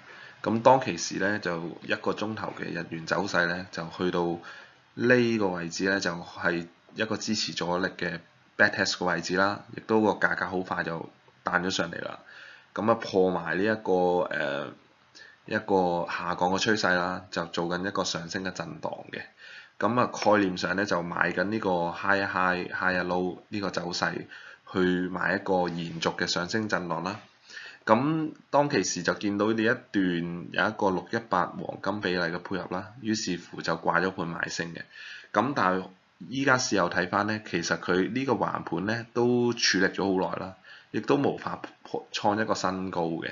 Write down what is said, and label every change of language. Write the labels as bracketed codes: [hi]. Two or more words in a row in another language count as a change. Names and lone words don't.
[yue] 咁當其時咧，就一個鐘頭嘅日元走勢咧，就去到呢個位置咧，就係一個支持阻力嘅 backtest 嘅位置啦，亦都個價格好快就彈咗上嚟啦。咁啊破埋呢一個下降嘅趨勢啦，就做緊一個上升嘅震盪嘅。咁啊概念上咧就買緊呢個 [en] high high low [yue] 呢個走勢，去買一個延續嘅上升震盪啦。咁當其時就見到呢一段有一個618黃金比例嘅配合啦，於是乎就掛咗盤買升嘅。咁但係依家事後睇翻咧，其實佢呢個橫盤咧都處理咗好耐啦，亦都無法創一個新高嘅。